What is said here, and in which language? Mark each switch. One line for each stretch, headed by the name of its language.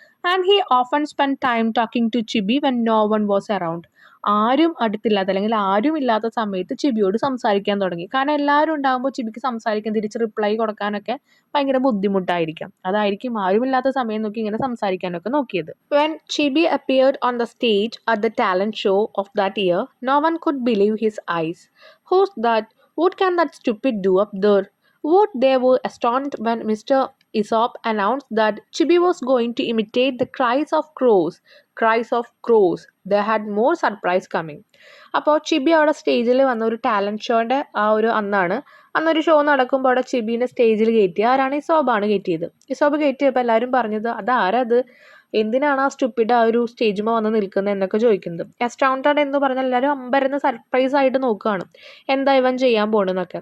English: And he often spend time talking to Chibi when no one was around.
Malayalam: ആരും അടുത്തില്ലാത്ത അല്ലെങ്കിൽ ആരും ഇല്ലാത്ത സമയത്ത് ചിബിയോട് സംസാരിക്കാൻ തുടങ്ങി. കാരണം എല്ലാവരും ഉണ്ടാകുമ്പോൾ ചിബിക്ക് സംസാരിക്കാൻ, തിരിച്ച് റിപ്ലൈ കൊടുക്കാനൊക്കെ ഭയങ്കര ബുദ്ധിമുട്ടായിരിക്കാം. അതായിരിക്കും ആരുമില്ലാത്ത സമയം നോക്കി ഇങ്ങനെ സംസാരിക്കാനൊക്കെ നോക്കിയത്.
English: When Chibi appeared on the stage at the talent show of that year, no one could believe his eyes. Who's that? What can that stupid do up there? What they were astonished when Mr. Isop announced that Chibi was going to imitate the cries of crows. Cries of crows. They had more surprise coming.
Malayalam: അപ്പോൾ ചിബി അവിടെ സ്റ്റേജിൽ വന്ന ഒരു talent ഷോൻ്റെ അന്നൊരു show നടക്കുമ്പോൾ അവിടെ ചിബീനെ സ്റ്റേജിൽ കയറ്റി. ആരാണ്? ഇസോബാണ് കയറ്റിയത്. ഇസോബ് കയറ്റിയപ്പോൾ എല്ലാവരും പറഞ്ഞത്, അതാരത്, എന്തിനാണ് ആ സ്റ്റുപ്പിഡ് ആ ഒരു സ്റ്റേജിൽ വന്ന് നിൽക്കുന്നത് എന്നൊക്കെ ചോദിക്കുന്നത്. അസ്റ്റൗണ്ടഡ് എന്ന് പറഞ്ഞാൽ എല്ലാവരും അമ്പരന്ന് സർപ്രൈസ് ആയിട്ട് നോക്കുകയാണ്, എന്താ ഇവൻ ചെയ്യാൻ പോകണമെന്നൊക്കെ.